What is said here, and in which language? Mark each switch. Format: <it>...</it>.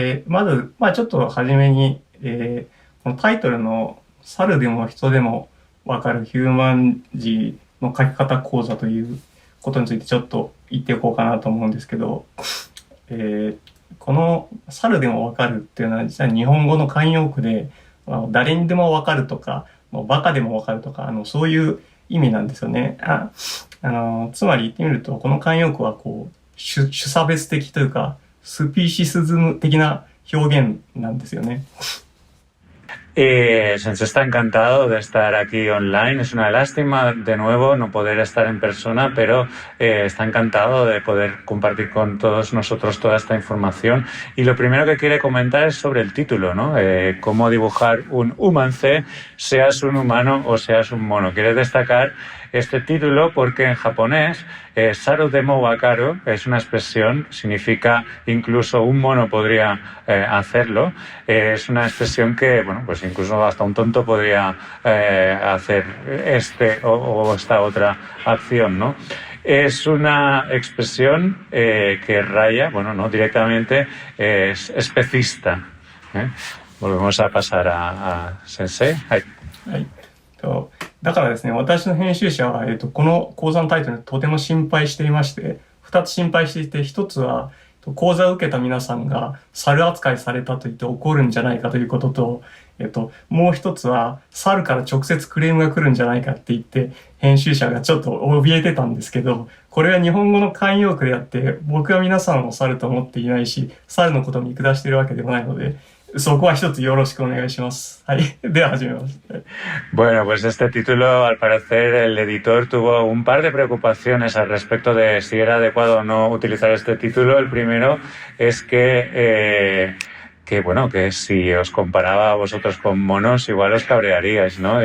<ja>まず、ちょっと初めに、このタイトルの猿でも人でもわかるヒューマンジーの書き方講座ということについてちょっと言っておこうかなと思うんですけど、この猿でもわかるっていうのは実は日本語の慣用句で、誰にでもわかるとか、バカでもわかるとか、そういう意味なんですよね。つまり言ってみると、この慣用句はこう種差別的というか、スピーシスズム的な表現なんですよね。</ja> <es>Sensei está encantado de estar aquí online. Es una lástima de nuevo no poder estar en persona, pero está encantado de poder compartir con todos nosotros toda esta información. Y lo primero que quiere comentar es sobre el título, ¿no? Cómo dibujar un humance, seas un humano o seas un mono. Quiere destacar este título porque en japonés</es> <ja>Saru demo wakaru</ja> <es>es una expresión, significa incluso un mono podría hacerlo. Es una expresión que, bueno, pues incluso hasta un tonto podría hacer o esta otra acción, ¿no? Es una expresión que raya, bueno, no directamente, es especista. Volvemos a pasar a Sensei.</es> <ja>はい。だからですね、私の編集者は、この講座のタイトルにとても心配していまして、2つ心配していて、1つは、講座を受けた皆さんが猿扱いされたと言って怒るんじゃないかということと、もう1つは、猿から直接クレームが来るんじゃないかって言って、編集者がちょっと怯えてたんですけど、これは日本語の慣用句であって、僕は皆さんを猿と思っていないし、猿のことを見下しているわけでもないので、そこは一つよろしくお願いします。はい。では始めます。</ja> <es>Bueno, pues este título, al parecer, el editor tuvo un par de preocupaciones al respecto de si era adecuado o no utilizar este título. El primero es que si os comparaba a vosotros con monos, igual os cabrearíais, ¿no?</es>